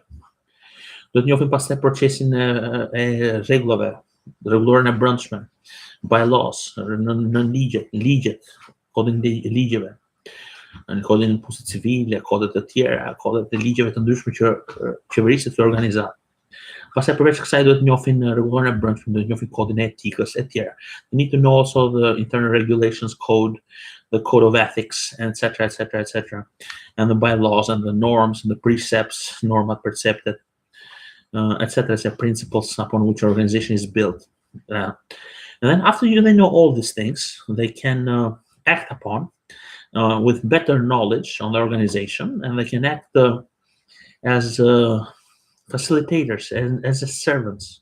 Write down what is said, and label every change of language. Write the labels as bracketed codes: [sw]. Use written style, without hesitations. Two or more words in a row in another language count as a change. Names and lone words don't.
[sq] Do të njohin pastaj procesin e rregullave, rregullorën e brendshme, bylaws, në ligjet, kodin e ligjeve, në kodin e punësit civile, kodet e tjera, kodet e ligjeve të ndryshme që qeveriset të organizat. Pastaj përveç kësaj duhet njohin rregullorën e brendshme, duhet njohin kodin e etikës e tjera. [en] You need to know also the internal regulations code, the code of ethics, etc., etc., etc., and the bylaws and the norms and the precepts, [sq] normat perceptet, [en] etc., etc., principles upon which organization is built. And then after they know all these things, they can act upon with better knowledge on the organization, and they can act as facilitators and as servants.